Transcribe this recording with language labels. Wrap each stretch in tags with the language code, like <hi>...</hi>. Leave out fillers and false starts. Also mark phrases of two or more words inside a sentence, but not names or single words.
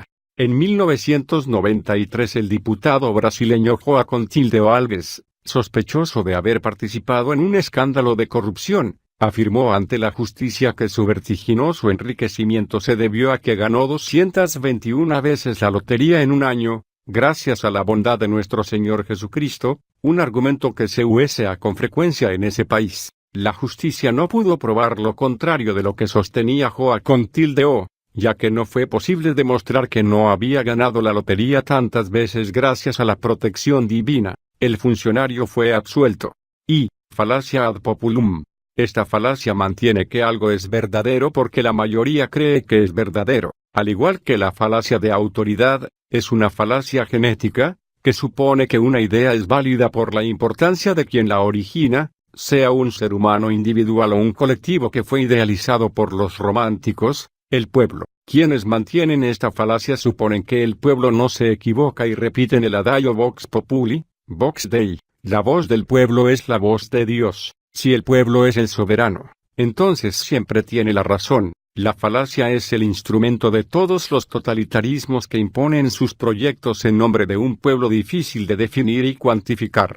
<es>En 1993 el diputado brasileño Joaquim Tildeo Alves, sospechoso de haber participado en un escándalo de corrupción, afirmó ante la justicia que su vertiginoso enriquecimiento se debió a que ganó 221 veces la lotería en un año, gracias a la bondad de nuestro Señor Jesucristo, un argumento que se usa con frecuencia en ese país. La justicia no pudo probar lo contrario de lo que sostenía Joaquim Tildeo, ya que no fue posible demostrar que no había ganado la lotería tantas veces gracias a la protección divina. El funcionario fue absuelto. Y, falacia</es> <la>ad populum.</la> <es>Esta falacia mantiene que algo es verdadero porque la mayoría cree que es verdadero. Al igual que la falacia de autoridad, es una falacia genética, que supone que una idea es válida por la importancia de quien la origina, sea un ser humano individual o un colectivo que fue idealizado por los románticos. El pueblo. Quienes mantienen esta falacia suponen que el pueblo no se equivoca y repiten el adagio</es> <la>vox populi, vox Dei.</la> <es>La voz del pueblo es la voz de Dios. Si el pueblo es el soberano, entonces siempre tiene la razón. La falacia es el instrumento de todos los totalitarismos que imponen sus proyectos en nombre de un pueblo difícil de definir y cuantificar.</es>